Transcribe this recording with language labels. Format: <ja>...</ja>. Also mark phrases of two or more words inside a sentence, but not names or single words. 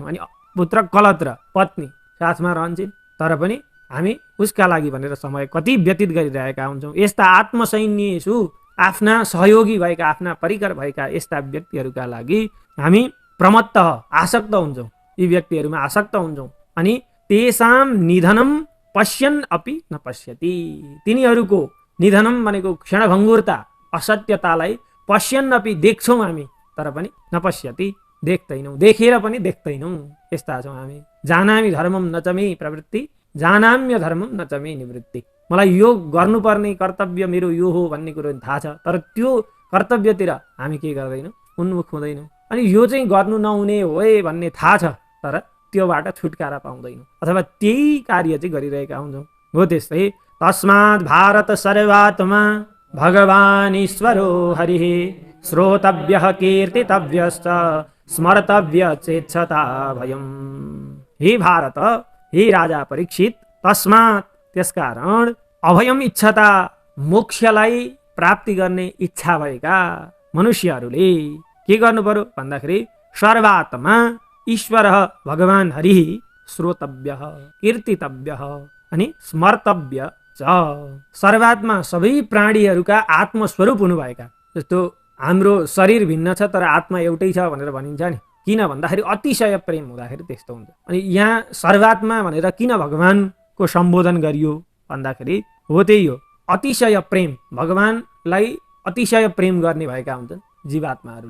<ne>अनि पुत्र कलत्र पत्नी साथमा रहन्छन् तर पनि हामी उसका लागि भनेर समय कति व्यतीत गरिरहेका हुन्छौँ। यस्ता आत्मसैन्येषु आफ्ना सहयोगी भएका, आफ्ना परिकर भएका यस्ता व्यक्तिहरूका लागि हामी प्रमत्त आसक्त हुन्छौँ, यी व्यक्तिहरूमा आसक्त हुन्छौँ। अनि</ne> <sa>तेषां निधनम पश्यन् अपि न पश्यति,</sa> <ne>तिनीहरूको निधनम भनेको क्षणभङ्गुरता असत्यतालाई</ne> <sa>पश्यन् अपि</sa> <ne>देख्छौँ हामी तर पनि</ne> <sa>न पश्यति</sa> <ne>देख्दैनौँ, देखेर पनि देख्दैनौँ, यस्ता छौँ हामी।</ne> <sa>जानामि धर्मम न च मे प्रवृत्ति जानाम्य धर्मम न च मे निवृत्ति,</sa> <ne>मलाई यो गर्नुपर्ने कर्तव्य मेरो यो हो भन्ने कुरो थाहा छ तर त्यो कर्तव्यतिर हामी के गर्दैनौँ, उन्मुख हुँदैनौँ। अनि यो चाहिँ गर्नु नहुने हो भन्ने थाहा छ तर त्योबाट छुटकारा पाउँदैनौँ अथवा त्यही कार्य चाहिँ गरिरहेका हुन्छौँ। हो त्यस्तै</ne> <sa>तस्मात् भारत सर्वात्मा भगवान् ईश्वरो हरिः श्रोतव्यः कीर्तितव्यश्च स्मर्तव्य चेच्छता भयम्।</sa> <ne>हे भारत, हे राजा परीक्षित, तस्मात् त्यसकारण</ne> <sa>अभयम इच्छता</sa> <ne>मोक्षलाई प्राप्ति गर्ने इच्छा भएका मनुष्यहरूले के गर्नु पर्यो भन्दाखेरि</ne> <sa>सर्वात्मा ईश्वर भगवान् हरि श्रोतव्य कीर्तितव्य</sa> <ne>अनि</ne> <sa>स्मर्तव्य च।</sa> <ne>सर्वात्मा सबै प्राणीहरूका आत्मस्वरूप हुनुभएका, जस्तो हाम्रो शरीर भिन्न छ तर आत्मा एउटै छ भनेर भनिन्छ नि, किन भन्दाखेरि अतिशय प्रेम हुँदाखेरि त्यस्तो हुन्छ। अनि यहाँ सर्वात्मा भनेर किन भगवानको सम्बोधन गरियो भन्दाखेरि हो त्यही हो, अतिशय प्रेम, भगवानलाई अतिशय प्रेम गर्ने भएका हुन्छन् जीवात्माहरूले।</ne>